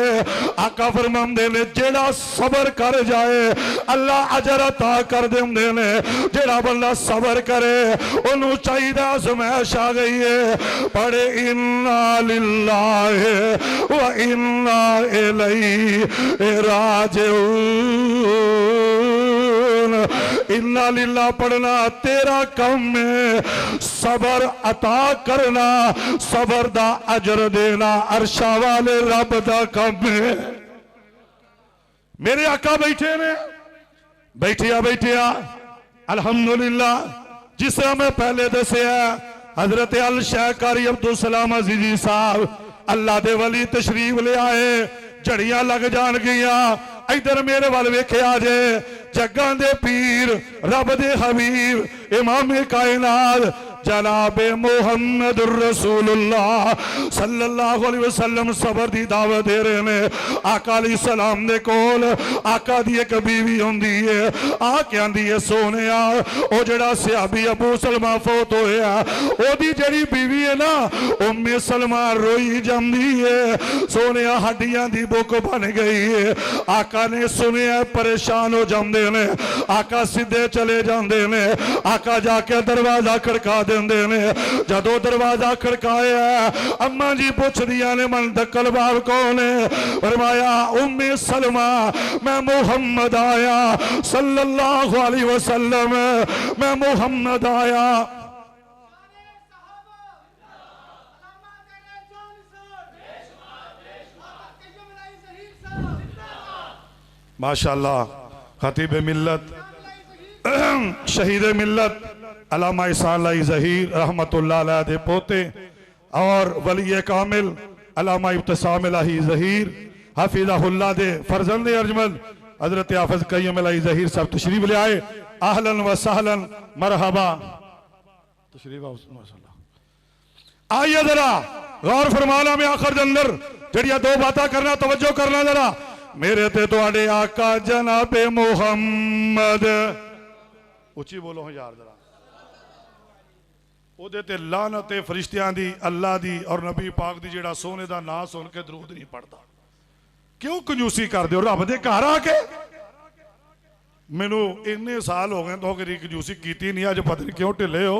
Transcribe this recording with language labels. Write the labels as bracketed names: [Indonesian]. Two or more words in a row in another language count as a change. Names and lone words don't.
[Punjabi] آقا فرماندے نے جیہڑا صبر کر جائے اللہ اجر عطا کر دیندے نے. جیہڑا بندہ صبر کرے اوہنوں چاہیدا آزمائش آ گئی ہے، پڑھے [Arabic] إنا لله وإنا إليه راجعون. إنا لله [Punjabi] پڑھنا تیرا کم ہے، صبر عطا کرنا، صبر دا اجر دینا عرشاں والے رب دا کم ہے. میرے آقا بیٹھے نے، بیٹھیا الحمدللہ جس طرح میں پہلے دسیا حضرت ال شیخ قاری عبدالسلام عزیزی صاحب اللہ دے ولی تشریف لے آئے، جھڑیاں لگ جان گیا. ادھر میرے وال ویکھیا جے جگاں دے پیر رب دے حبیب امام کائنات جنابِ محمد رسول اللہ [Arabic] صلى الله عليه وسلم [Punjabi] صبر دی دعوت دے رہے نے. آقا [Arabic] عليه السلام [Punjabi] دے کول آقا دی ایک بیوی ہوندی ہے، آکے آندی ہے سوہنیا او جیہڑا صحابی ابو سلمہ فوت ہویا اوہدی جیہڑی بیوی ہے نا ام سلمہ روئی جاندی ہے، سوہنیا ہڈیاں دی بک بن گئی ہے. آقا نے سنیا پریشان ہو جاندے نے، آقا سیدھے چلے جاندے نے، آقا جاکے دروازہ کھڑکا دیندے نے. جدوں دروازہ کھڑکایا اماں جی پچھدیاں نے [Arabic] من دق الباب [Punjabi] کون ہے? فرمایا ام سلمہ میں محمد آیا [Arabic] صلى الله عليه وسلم, [Punjabi] میں محمد آیا. ماشاءاللہ خطیب ملت شہید ملت علامہ احسان لائی ظہیر [Arabic] رحمة الله عليه [Punjabi] دے پوتے اور ولی کامل علامہ ابتسام لائی ظہیر حفظہ اللہ دے فرزند ارجمند حضرت حافظ قیوم لائی ظہیر صاحب تشریف لے آئے. [Arabic] أهلا وسهلا مرحبا تشريف ما شاء الله. [Punjabi] آئیے ذرا غور فرمانا میں آخر کے اندر جیہڑیاں دو باتیں کرنا، توجہ کرنا ذرا. میرے تے تہاڈے آقا جنابِ محمد اچی بولو یار ذرا، اوہدے تے لعنت ہے فرشتیاں دی، اللہ دی اور نبی پاک دی جیہڑا سونے دا نام سن کے درود نہیں پڑھتا. کیوں کنجوسی کر دے رب دے گھر آکے؟ مینوں اِنے سال ہو گئے تو کبھی کنجوسی کی نہیں، اج پتہ نہیں کیوں ڈھلے ہو.